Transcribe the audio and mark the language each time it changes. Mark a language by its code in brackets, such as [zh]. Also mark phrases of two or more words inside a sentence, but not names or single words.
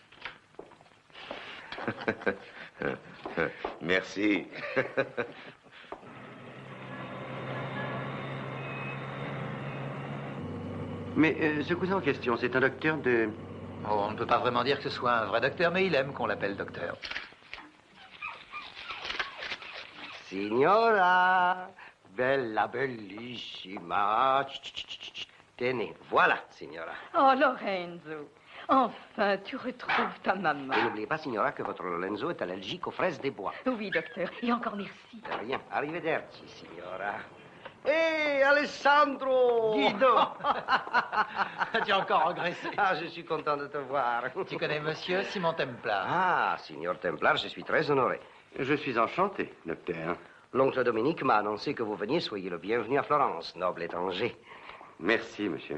[fr] Merci. Mais ce cousin en question, c'est un docteur de... Oh, on ne peut pas vraiment dire que ce soit un vrai docteur, mais il aime qu'on l'appelle docteur. [it] Signora, bella, bellissima. [fr] Tenez, voilà, signora. Oh, Lorenzo, enfin, tu retrouves ta maman. Et n'oubliez pas, signora, que votre Lorenzo est allergique aux fraises des bois. Oui, docteur, et encore merci. De rien. [it] Arrivederci, signora. Hé, Alessandro! [fr] Guido! Tu as encore engraissé. Ah, je suis content de te voir. Tu connais monsieur Simon Templar? Ah, signor Templar, je suis très honoré. Je suis enchanté, docteur. L'oncle Dominique m'a annoncé que vous veniez. Soyez le bienvenu à Florence, noble étranger. Merci, monsieur.